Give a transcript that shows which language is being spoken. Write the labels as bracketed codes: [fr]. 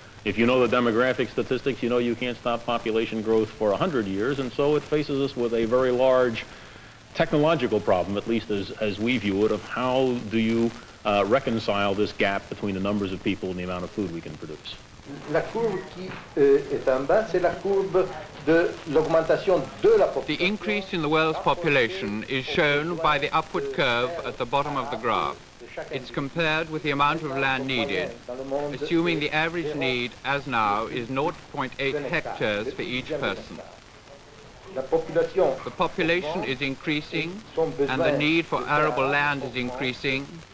[en] If you know the demographic statistics, you know you can't stop population growth for 100 years, and so it faces us with a very large technological problem, at least as we view it, of how do you reconcile this gap between the numbers of people and the amount of food we can produce. [fr] La courbe qui est en bas, c'est la courbe de l'augmentation de la population. [en] The increase in the world's population is shown by the upward curve at the bottom of the graph. It's compared with the amount of land needed, assuming the average need, as now, is 0.8 hectares for each person. The population is increasing, and the need for arable land is increasing.